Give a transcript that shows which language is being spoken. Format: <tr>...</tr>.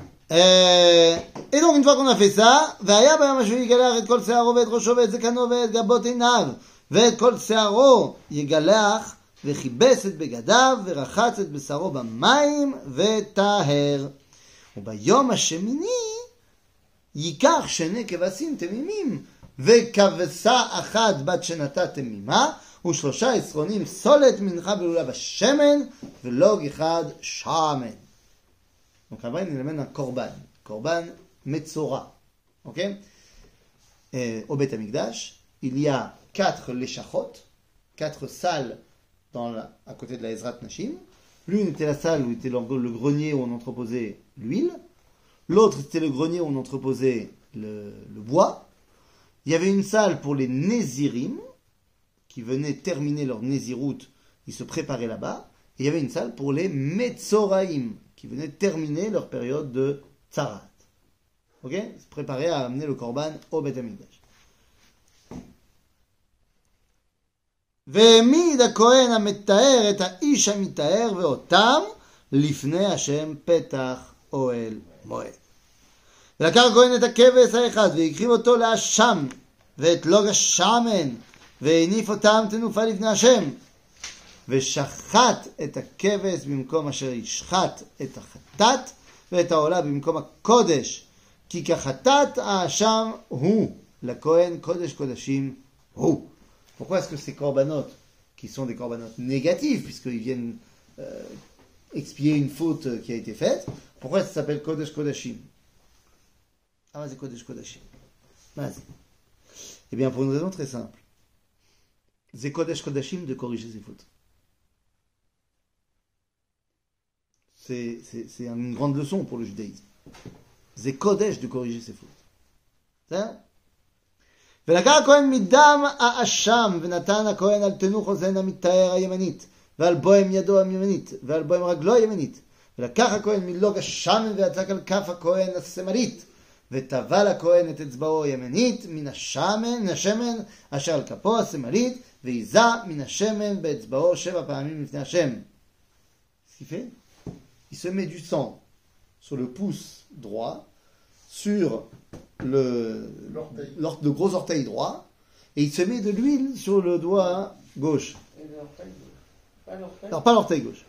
<fr>Et donc, une fois qu'on a fait ça,</fr> <he>והיה ביום השביעי יגלח את כל שערו ואת ראשו ואת זקנו ואת גבות עיניו ואת כל שערו יגלח וכיבס את בגדיו ורחץ את בשרו במים וטהר. וביום השמיני ייקח שני כבשים תמימים וכבשה אחת בת שנתה תמימה ושלושה עשרונים סולת מנחה בלולה בשמן ולוג אחד שמן.</he> <fr>Donc après, il amène un korban metzora. Ok? Au Beth Amikdash, il y a 4 leshachot, 4 salles à côté de la Ezrat Nashim. L'une était la salle où était le grenier où on entreposait l'huile. L'autre, c'était le grenier où on entreposait le bois. Il y avait une salle pour les Nézirim, qui venaient terminer leur Nézirout, ils se préparaient là-bas. Et il y avait une salle pour les Metzoraim, qui venaient terminer leur période de Tzarat. Ok? Se préparer à amener le korban au Beth Amikdash.</fr> <he>והעמיד הכהן המטהר את האיש המטהר ואותם לפני השם פתח אוהל מועד. ולקח הכהן את הכבש האחד והקריב אותו לאשם ואת לוג השמן והניף אותם תנופה לפני השם ושחט את הכבש במקום אשר ישחט את החטאת ואת העולה במקום הקודש כי כחטאת האשם הוא לכהן קודש קודשים הוא.</he> <fr>Pourquoi est-ce que ces corbanotes, qui sont des corbanotes négatifs, puisqu'ils viennent expier une faute qui a été faite, pourquoi ça s'appelle Kodesh Kodashim? Ah, c'est Kodesh Kodashim. Vas-y. Eh bien, pour une raison très simple. C'est Kodesh Kodashim de corriger ses fautes. C'est une grande leçon pour le judaïsme. C'est Kodesh de corriger ses fautes. C'est ça?</fr> <he>ולקח הכהן מדם האשם ונתן הכהן על תנוך אוזן המטהר הימנית ועל בוהם ידו הימנית ועל בוהם רגלו הימנית ולקח הכהן מלוג השמן ויצק על כף הכהן השמאלית וטבל הכהן את אצבעו הימנית מן השמן אשר על כפו השמאלית והיזה מן השמן באצבעו 7 פעמים לפני השם.</he> <fr>Ce qu'il fait, il se met du sang sur le pouce droit, sur le gros orteil droit, et il se met de l'huile sur le doigt gauche. Et l'orteil gauche. Pas l'orteil. Alors pas l'orteil gauche.</fr>